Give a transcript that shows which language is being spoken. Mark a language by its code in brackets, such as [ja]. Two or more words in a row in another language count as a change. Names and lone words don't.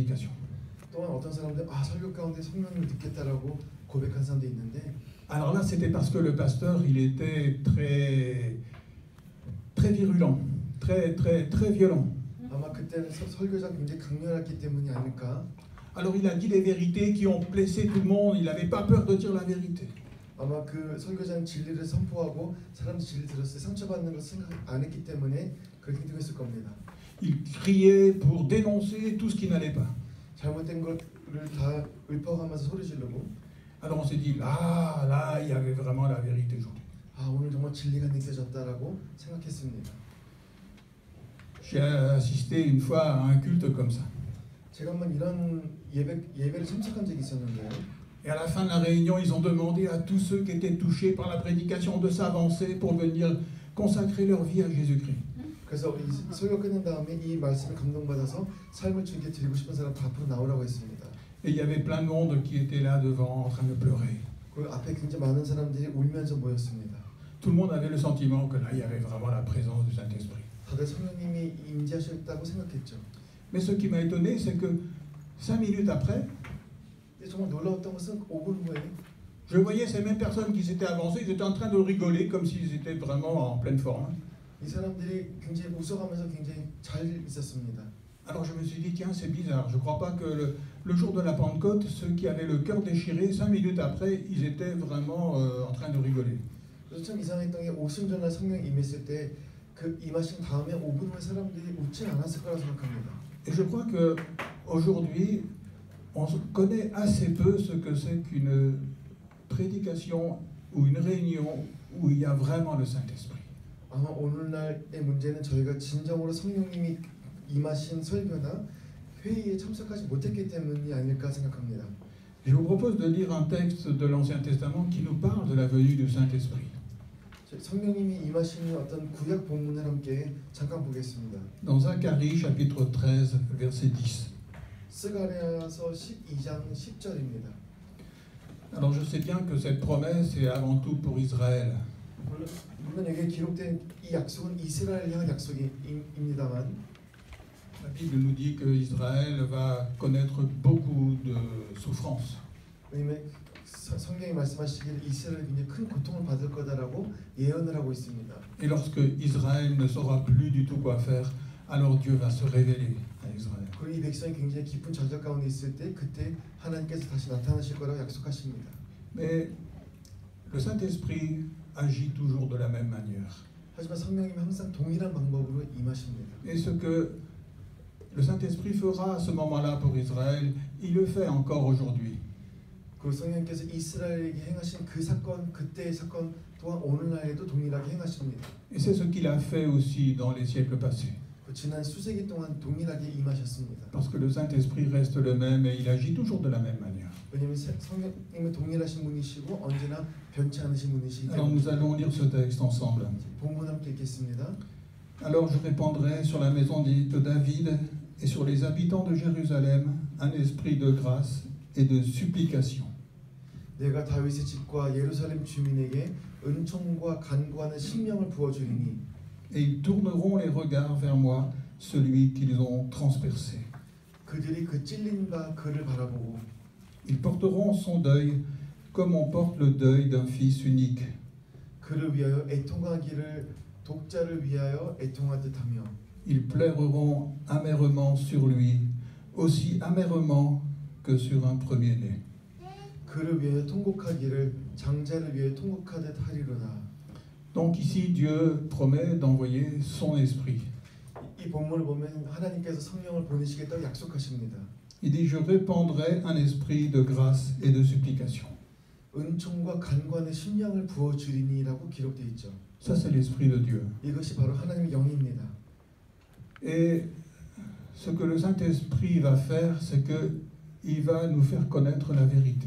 [ko] » 또한 어떤 사람들 설교 가운데 성령님을 듣겠다라고 고백한 사람도 있는데 [fr] Alors là, c'était parce que le pasteur, il était très virulent, très violent. [ko] 아마 그때는 설교자가 굉장히 강렬했기 때문이 아닐까. [fr] Alors il a dit les vérités qui ont blessé tout le monde, il n'avait pas peur de dire la vérité. [ko] 아마 그 설교자는 진리를 선포하고 사람들이 진리 들었을 때 상처받는 걸 생각 안 했기 때문에 그렇게 행동했을 겁니다. [fr] Il criait pour dénoncer tout ce qui n'allait pas. [ko] 잘못된 거를 다 읊어가면서 소리 지르고. [fr] Alors on s'est dit, là, il y avait vraiment la vérité aujourd'hui. [ko] 오늘 정말 진리가 느껴졌다라고 생각했습니다. [fr] J'ai assisté une fois à un culte comme ça. [ko] 제가 한번 이런 예배를 참석한 적이 있었는데요. [fr] Et à la fin de la réunion, ils ont demandé à tous ceux qui étaient touchés par la prédication de s'avancer pour venir consacrer leur vie à Jésus-Christ. [ko] 그래서 이 설교 끝난 다음에 이 말씀에 감동받아서 삶을 주님께 드리고 싶은 사람 다 앞으로 나오라고 했습니다. [fr] Et il y avait plein de monde qui était là devant en train de pleurer. [ko] 그 앞에 굉장히 많은 사람들이 울면서 모였습니다. [fr] Tout le monde avait le sentiment que là, il y avait vraiment la présence du Saint-Esprit. [ko] 다들 성령님이 임재하셨다고 생각했죠. [fr] Mais ce qui m'a étonné, c'est que 5 minutes après, [ko] 정말 놀라웠던 것은 5분 후에 [fr] je voyais ces mêmes personnes qui s'étaient avancées, ils étaient en train de rigoler comme s'ils étaient vraiment en pleine forme. [ko] 이 사람들이 굉장히 웃어가면서 굉장히 잘 있었습니다. [fr] Alors je me suis dit, tiens, c'est bizarre, je ne crois pas que le jour de la Pentecôte, ceux qui avaient le cœur déchiré, 5 minutes après, ils étaient vraiment en train de rigoler. [ko] 그래서 참 이상했던 게 오순절날 성령 임했을 때 그 임하신 다음에 5분 후에 사람들이 웃지 않았을 거라 생각합니다. [fr] Et je crois que aujourd'hui, on connaît assez peu ce que c'est qu'une prédication ou une réunion où il y a vraiment le Saint-Esprit. [ko] 아마 오늘날의 문제는 저희가 진정으로 성령님이 임하신 설교나 회의에 참석하지 못했기 때문이 아닐까 생각합니다. [fr] Je vous propose de lire un texte de l'Ancien Testament qui nous parle de la venue du Saint-Esprit. [ko] 성령님이 임하시는 어떤 구약 본문을 함께 잠깐 보겠습니다. [fr] Dans Zacharie chapitre 13 verset 10. [ko] 스가랴서 12장 10절입니다. [fr] Alors je sais bien que cette promesse est avant tout pour Israël. [ko] 물론 여기에 기록된 이 약속은 이스라엘 향한 약속입니다만 [fr] La Bible nous dit que Israël va connaître beaucoup de souffrances. [ko] 왜냐면 성경이 말씀하시기를 이스라엘이 굉장히 큰 고통을 받을 거다라고 예언을 하고 있습니다. [fr] Et lorsque Israël ne saura plus du tout quoi faire, alors Dieu va se révéler à Israël. [ko] 그리고 이 백성이 굉장히 깊은 좌절 가운데 있을 때 그때 하나님께서 다시 나타나실 거라고 약속하십니다. [fr] Mais le Saint-Esprit agit toujours de la même manière. [ko] 하지만 성령님이 항상 동일한 방법으로 임하십니다. [fr] Et ce que le Saint-Esprit fera à ce moment-là pour Israël, il le fait encore aujourd'hui. [ko] 그 성령께서 이스라엘에게 행하신 그 사건, 그때의 사건 또한 오늘날에도 동일하게 행하십니다. [fr] Et c'est ce qu'il a fait aussi dans les siècles passés. [ko] 그 지난 수세기 동안 동일하게 임하셨습니다. [fr] Parce que le Saint-Esprit reste le même et il agit toujours de la même manière. [ko] 왜냐하면 성령님은 동일하신 분이시고 언제나 변치 않으신 분이시기 [fr] Alors nous [ko] 때문에. [fr] allons lire ce texte ensemble. [ko] 본문 함께 읽겠습니다. [fr] Alors je répandrai sur la maison de David et sur les habitants de Jérusalem un esprit de grâce et de supplication. [ko] 내가 다윗의 집과 예루살렘 주민에게 은총과 간구하는 심령을 부어주리니 [fr] Et ils tourneront les regards vers moi, celui qu'ils ont transpercé. [ko] 그들이 그 찔린 바 그를 바라보고 [fr] Ils porteront son deuil comme on porte le deuil d'un fils unique. [ko] 그를 위하여 애통하기를 독자를 위하여 애통하듯하며 [fr] ils pleureront amèrement sur lui, aussi amèrement que sur un premier-né. [ko] 그를 위하여 통곡하기를 장자를 위하여 통곡하듯 하리로다. [fr] Donc ici, Dieu promet d'envoyer son esprit. [ko] 이 본문을 보면 하나님께서 성령을 보내시겠다고 약속하십니다. [fr] Il dit, je répandrai un esprit de grâce et de supplication. [ko] 은총과 간관의 심령을 부어주리니라고 기록되어 있죠. [fr] Ça, c'est l'esprit de Dieu. [ko] 이것이 바로 하나님의 영입니다. [fr] Et ce que le Saint-Esprit va faire, c'est qu'il va nous faire connaître la vérité.